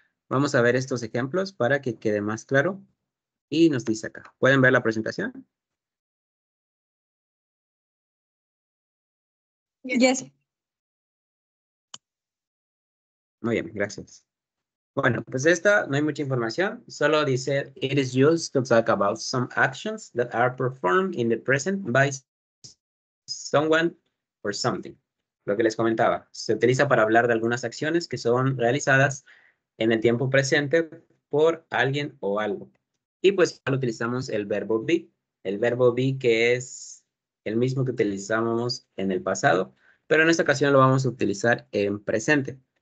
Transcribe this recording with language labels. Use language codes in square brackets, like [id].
[es] Vamos a ver estos ejemplos para que quede más claro. Y nos dice acá. ¿Pueden ver la presentación? [en] Yes. [es] Muy bien, gracias. Bueno, pues esta no hay mucha información. Solo dice, [en] it is used to talk about some actions that are performed in the present by someone or something. [es] Lo que les comentaba, se utiliza para hablar de algunas acciones que son realizadas en el tiempo presente por alguien o algo. Y pues utilizamos el verbo be. El verbo be que es el mismo que utilizábamos en el pasado, pero en esta ocasión lo vamos a utilizar en presente.